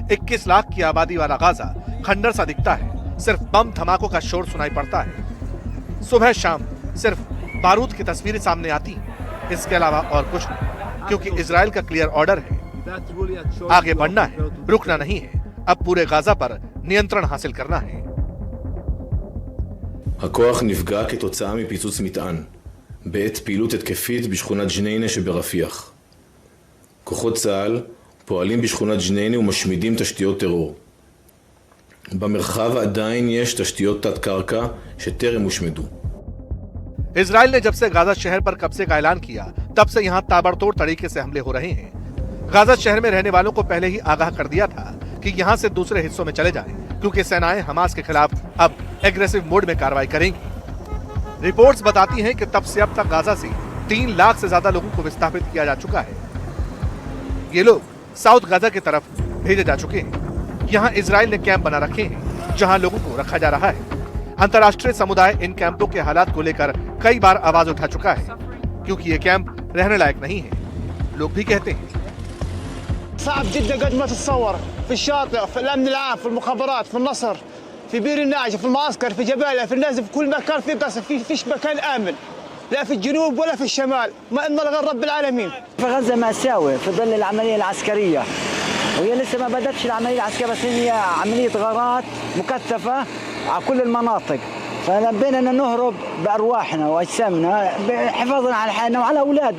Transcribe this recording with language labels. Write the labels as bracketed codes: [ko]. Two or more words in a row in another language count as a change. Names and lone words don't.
[hi] 21 लाख की आबादी वाला गाजा खंडर सा दिखता है। सिर्फ बम धमाकों का शोर सुनाई पड़ता है। सुबह शाम सिर्फ बारूद की तस्वीरें सामने आती हैं। इसके अलावा और कुछ नहीं, क्योंकि इजराइल का [en] clear order [hi] है, आगे बढ़ना है, रुकना नहीं है। अब पूरे गाजा पर नियंत्रण हासिल करना है। [he] הכוח נפגע כתוצאה מפיצוץ מטען בעת פעילות התקפית בשכונת ג'ניינה שברפיח. כוחות צה"ל פועלים בשכונת ג'ניינה ומשמידים תשתיות טרור. במרחב עדיין יש תשתיות תת-קרקע שטרם הושמדו. [hi] इजराइल ने जब से गाजा शहर पर कब्जे का ऐलान किया, तब से यहाँ ताबड़तोड़ तरीके से हमले हो रहे हैं। गाजा शहर में रहने वालों को पहले ही आगाह कर दिया था कि यहाँ से दूसरे हिस्सों में चले जाएं, क्योंकि सेनाएं हमास के खिलाफ अब [en] aggressive mode [hi] में कार्रवाई करेंगी। रिपोर्ट्स बताती हैं कि तब से अब तक गाजा से 3 लाख से ज्यादा लोगों को विस्थापित किया जा चुका है। ये लोग साउथ गाजा की तरफ भेजे जा चुके हैं। यहाँ इजराइल ने कैंप बना रखे हैं, जहाँ लोगों को रखा जा रहा है। अंतर्राष्ट्रीय समुदाय इन कैंपों के हालात को लेकर कई बार आवाज उठा चुका है, क्योंकि ये कैंप रहने लायक नहीं है। लोग भी कहते हैं [ar] صعب جدا قد ما تتصور، في الشاطئ، في الامن العام، في المخابرات، في النصر، في بير الناجي، في المعسكر، في جباليا، في النازل، في كل مكان في قصف، فيش مكان امن، لا في الجنوب ولا في الشمال، ما ان غير رب العالمين. في غزه مأساوي في ظل العمليه العسكريه، وهي لسه ما بدتش العمليه العسكريه، بس هي عمليه غارات مكثفه على كل المناطق، فنبينا ان نهرب بارواحنا واجسامنا حفاظا على حالنا وعلى اولادنا.